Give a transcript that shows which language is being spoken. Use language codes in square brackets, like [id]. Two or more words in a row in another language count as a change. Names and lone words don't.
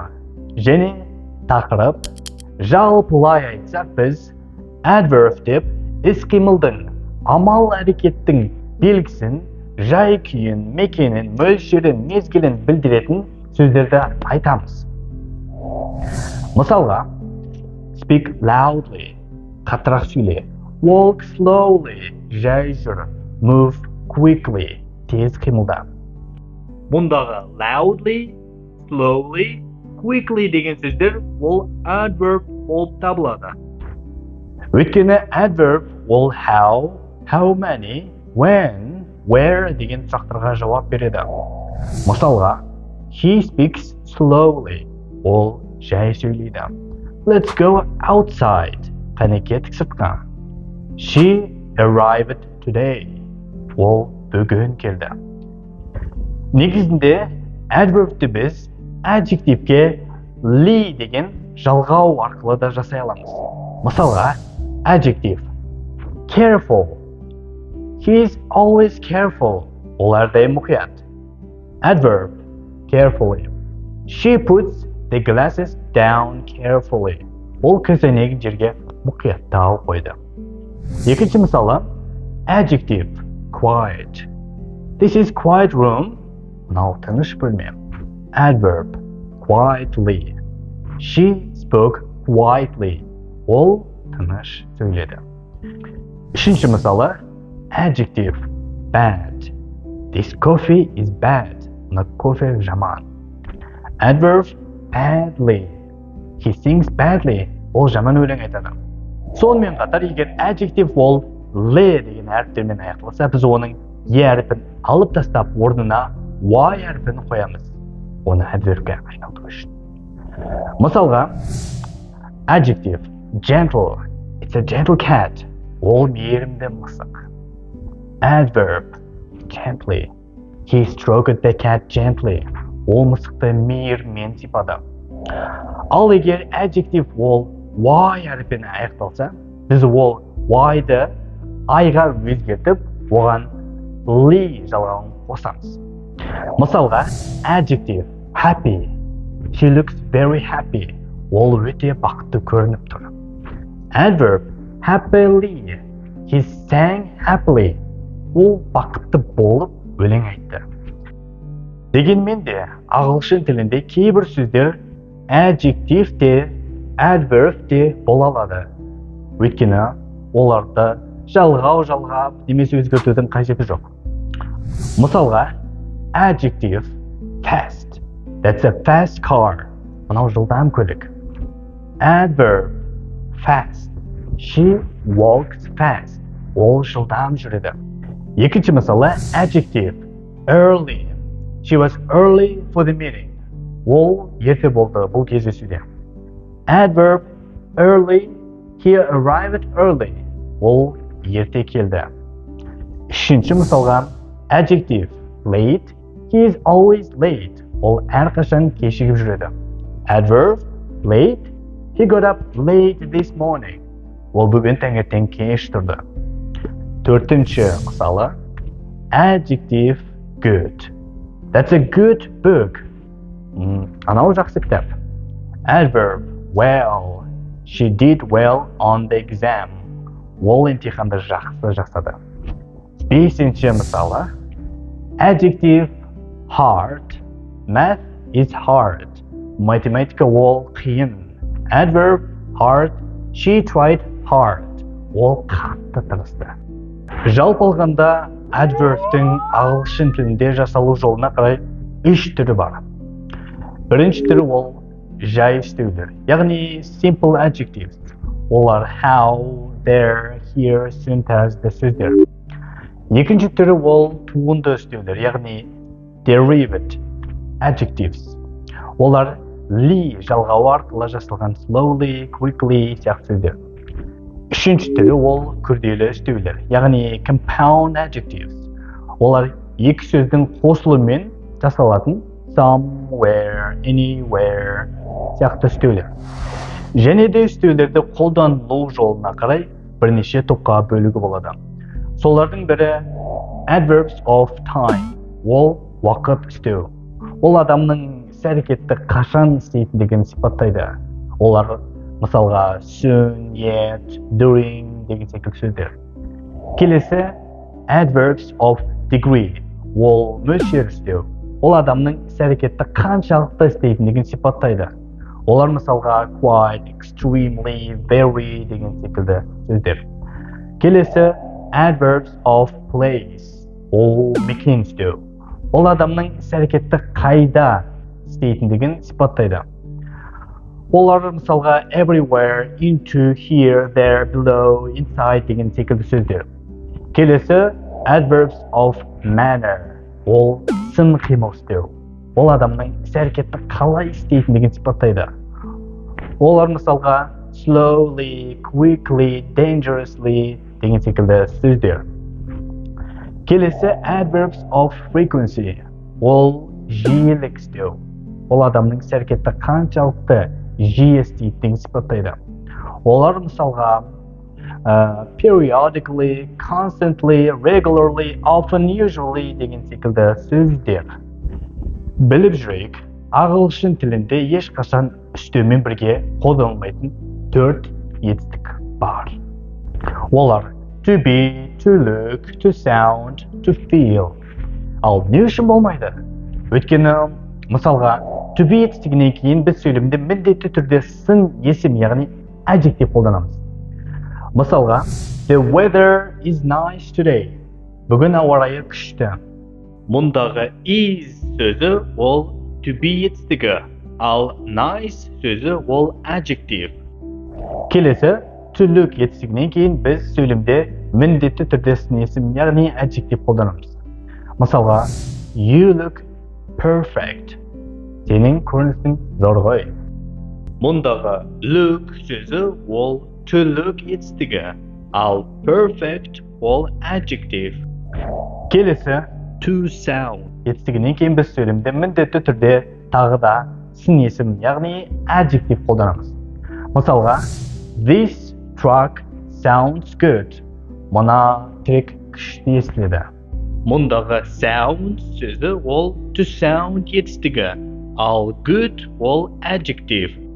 [kk] Және тақырып жалпылай айтсақ біз adverb деп іс-қимылдың, амал әрекеттің белгісін, жай-күйін, мекенін, мөлшерін, мезгілін білдіретін сөздерді айтамыз. Мысалға, [en] speak loudly, [kk] қаттырақ сөйле, [en] walk slowly, [kk] жай жүр, [en] move quickly, [kk] тез қимылда. Бұндағы [en] loudly, slowly, quickly [kk] деген сөздер ол adverb болып табылады. Өйткені adverb ол [en] how many, when, where [kk] деген сұрақтарға жауап береді. Мысалға, [en] he speaks slowly, [kk] ол жай сөйлейді. [en] Let's go outside, [kk] қане кеттік сыртқа. [en] She arrived today, [kk] ол бүгін келді. Негізінде adverbті біз adjectiveке li деген жалғау арқылы да жасай аламыз. Мысалға, [en] adjective careful, he is always careful, [kk] ол әрдайым мұқият. [en] Adverb carefully, she puts the glasses down carefully, [kk] ол көзәйнегін жерге мұқияттау қойды. Екінші мысалы, [en] adjective quiet, this is quiet room, [kk] мынау тыныш бөлме. [en] Adverb quietly, she spoke quietly, [kk] ол тыныш сөйледі. Үшінші мысалы, [en] adjective bad, this coffee is bad, [kk] мына кофе жаман. [en] Adverb badly, he sings badly, [kk] ол жаман өлең айтады. Сонымен қатар, егер adjective ол le деген әріптермен аяқталса, біз оның e әріпін алып тастап, орнына y әріпін қоямыз. Оны adverbке айналдыру үшін. Мысалға, [en] adjective gentle, it's a gentle cat, [kk] ол мейірімді мысық. [en] Adverb gently, he stroked the cat gently, [kk] ол мысықты мейіріммен сипады. Ал егер adjective ол y әріппен аяқталса, біз ол y-ды i-ға өзгертіп, оған li жалғауын қосамыз. Мысалға, [en] adjective happy, she looks very happy, [kk] ол өте бақытты көрініп тұр. [en] Adverb happily, he sang happily, [kk] ол бақытты болып өлең айтты. Дегенмен де, ағылшын тілінде кейбір сөздер adjective де, adverb де бола алады. Өйткені оларды жалғап немесе өзгертудің қажеті жоқ. Мысалға, [en] adjective fast, that's a fast car, [kk] мынау жылдам көлік. [en] Adverb fast, she walks fast, [kk] ол жылдам жүреді. Екінші мысалы, [en] adjective early, she was early for the meeting, [kk] ол ерте болды бұл кездесуде. [en] Adverb early, he arrived early, [kk] ол ерте келді. Үшінші мысалға, [en] adjective late, he is always late, [kk] ол әрқашан кешігіп жүреді. [en] Adverb late, he got up late this morning, [kk] ол бүгін таңертең кеш тұрды. Төртінші мысалы, [en] adjective good, that's a good book, [kk] анау жақсы кітап. [en] Adverb well, she did well on the exam, [kk] ол емтиханды жақсы жасады. Бесінші мысалы, [en] adjective hard, math is hard, [kk] математика ол қиын. [en] Adverb hard, she tried hard, [kk] ол қатты тырысты. Жалпы алғанда, adverbтің ағылшын тілінде жасалу жолына қарай үш түрі бар. Бірінші түрі ол жай үстеулер, яғни [en] simple adjectives. [kk] Олар [en] how, there, here, soon [kk] тәрізді сөздер. Екінші түрі ол туынды үстеулер, яғни [en] derived adjectives. [kk] Олар li жалғауы арқылы жасалған [en] slowly, quickly [kk] сияқты сөздер. Үшінші түрі ол күрделі үстеулер, яғни [en] compound adjectives. [kk] Олар екі сөздің қосылуымен жасалатын [en] somewhere, anywhere [kk] сияқты үстеулер. Және де үстеулерді қолданылу жолына қарай бірнеше топқа бөлуге болады. Солардың бірі [en] adverbs of time, [kk] ол уақыт үстеу. ол адамның іс-әрекетті қашан істейтіндігін сипаттайды. Олар мысалға [en] soon, yet, during [kk] деген секілді сөздер. [en] Келесі adverbs of degree. [kk] Ол мөлшер істеу. Ол адамның іс-әрекетті қаншалықты істейтіндігін сипаттайды. Олар мысалға [en] quite, extremely, very [kk] деген секілді сөздер. [en] Келесі adverbs of place. [kk] Ол мекен істеу. Ол адамның іс-әрекетті қайда істейтіндігін сипаттайды. Олар мысалға [en] everywhere, into, here, there, below, inside [kk] деген секілді сөздер. [en] Келесі adverbs of manner. [kk] Ол сын қимыл істеу. Ол адамның іс-әрекетті қалай істейтіндігін сипаттайды. Олар мысалға [en] slowly, quickly, dangerously [kk] деген секілді сөздер. [en] Келесі adverbs of frequency. [kk] Ол жиілік істеу. Ол адамның іс-әрекетті қаншалықты жиі істейтіндігін сипаттайды. Олар мысалға [en] periodically, constantly, regularly, often, usually [kk] деген секілді сөздер. Біліп жүрейік, ағылшын тілінде ешқашан үстеумен бірге қолданылмайтын 4 етістік бар. [en] Олар to be, to look, to sound, to feel. [kk] Ал не үшін болмайды? Өйткені мысалға [en] to be [kk] етістігінен кейін біз сөйлемде міндетті түрде сын есім, яғни adjective қолданамыз. [en] Мысалға the weather is nice today. [kk] Бүгін ауа райы күшті. Мұндағы is сөзі ол to be етістігі, ал nice сөзі ол adjective. Келесі [en] to look [kk] етістігінен кейін біз сөйлемде міндетті түрде сын есім, яғни adjective қолданамыз. [en] Мысалға you look perfect. [kk] Сенің көрінісің зор ғой. Мұндағы look сөзі ол [en] to look [kk] етістігі, ал perfect ол adjective. Келесі [en] to sound [kk] етістігінен кейін біз сөйлемде міндетті түрде тағы да сын есім, яғни adjective қолданамыз. [en] Мысалға this truck sounds good. [kk] Мына трек күшті естіледі. Мұндағы sound сөзі ол [en] to sound [kk] етістігі, ал good ол adjective.